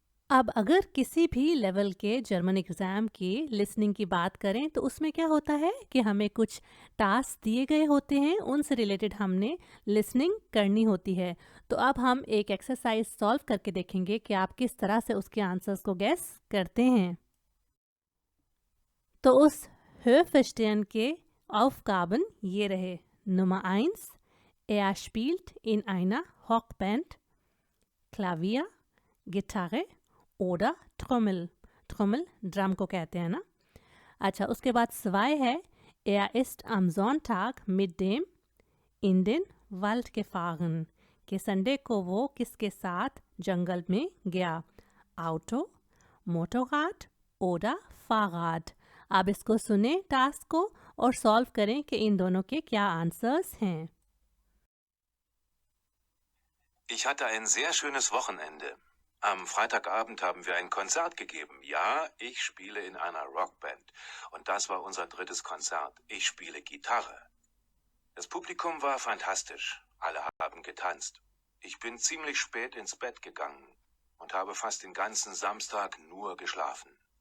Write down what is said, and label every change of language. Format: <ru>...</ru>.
<hi>अब अगर किसी भी लेवल के जर्मन एग्ज़ाम की लिसनिंग की बात करें तो उसमें क्या होता है कि हमें कुछ टास्क दिए गए होते हैं, उनसे रिलेटेड हमने लिसनिंग करनी होती है। तो अब हम एक एक्सरसाइज सॉल्व करके देखेंगे कि आप किस तरह से उसके आंसर्स को गैस करते हैं। तो उस Hörverstehen के Aufgaben ये रहे।</hi> <de>Nummer 1: Er spielt in einer Rockband Klavier, Gitarre oder Trommel।</de> <hi>Trommel drum को कहते हैं ना। अच्छा, उसके बाद 2 है</hi> <de>Er ist am Sonntag mit dem in den Wald gefahren।</de> <hi>कि संडे को वो किसके साथ जंगल में गया।</hi> <de>Auto, Motorrad oder Fahrrad।</de> <hi>आप इसको सुने टास्क को और सॉल्व करें कि इन दोनों के क्या आंसर्स हैं।</hi> <de>Ich hatte ein sehr schönes Wochenende. Am Freitagabend haben wir ein Konzert gegeben. Ja, ich spiele in einer Rockband. Und das war unser drittes Konzert. Ich spiele Gitarre. Das Publikum war fantastisch. Alle haben getanzt. Ich bin ziemlich spät ins Bett gegangen und habe fast den ganzen Samstag nur geschlafen.</de>